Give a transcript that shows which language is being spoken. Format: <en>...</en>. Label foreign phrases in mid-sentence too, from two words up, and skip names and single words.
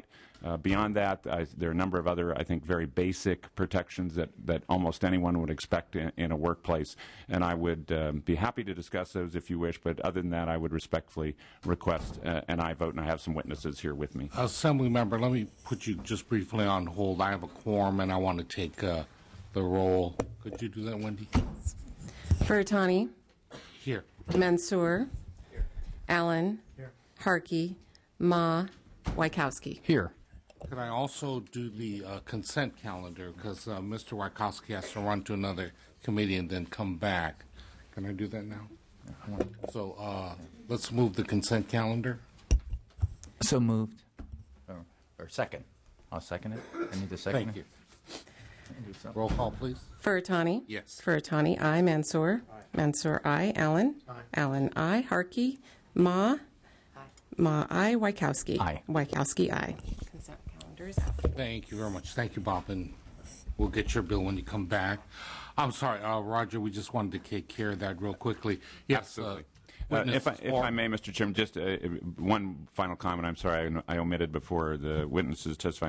<en>Beyond that, there are a number of other, I think, very basic protections that almost anyone would expect in a workplace, and I would be happy to discuss those if you wish, but other than that, I would respectfully request an aye vote, and I have some witnesses here with me. Assembly member, let me put you just briefly on hold. I have a quorum, and I want to take the roll. Could you do that, Wendy? Furutani. Here. Mansour. Here. Allen. Here. Harkey. Ma. Wykowski. Here. Could I also do the consent calendar, because Mr. Wykowski has to run to another committee and then come back. Can I do that now? So let's move the consent calendar. So moved. Or second. I'll second it. I need to second Thank it. you. Roll call, please. Furutani. Yes. Furutani, aye. Mansour. Aye. Mansour, aye. Allen. Aye. Allen, aye. Harkey. Ma. Aye. Ma, aye. Wykowski. Aye. Wykowski, aye. Consent calendar is out. Thank you very much. Thank you, Bob, and we'll get your bill when you come back. I'm sorry, Roger, we just wanted to take care of that real quickly. Yes. Absolutely. If I may, Mr. Chairman, just one final comment. I'm sorry I omitted before the witnesses testifying.</en>